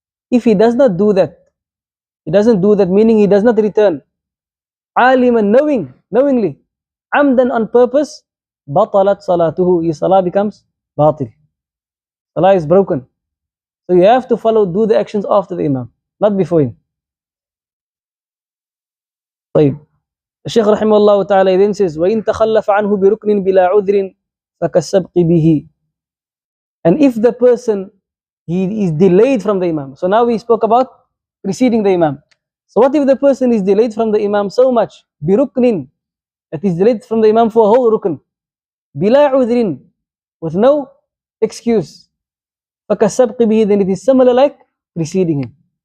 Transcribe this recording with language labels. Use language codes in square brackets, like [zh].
[en] If he does not do that, meaning he does not return, [ar] عَالِمًا, [en] knowingly, [ar] عَمْدًا, [en] on purpose, [ar] بَطَلَتْ صَلَاتُهُ. [en] His salah becomes batil. Salah is broken. So you have to do the actions after the imam, not before him. [ar] طيب. [en] The Shaykh rahimahullah ta'ala then says, [ar] وَإِن تَخَلَّفَ عَنْهُ بِرُكْنٍ بِلَا عُذْرٍ فَكَالسَّبْقِ بِهِ. [en] And if the person, he is delayed from the imam. So now we spoke about preceding the imam. So what if the person is delayed from the imam so much, biruknin, that is delayed from the imam for a whole rukn, [ar] bila udhrin, [en] with no excuse, [ar] fakasabqi bihi, [en] then it is similar like preceding him.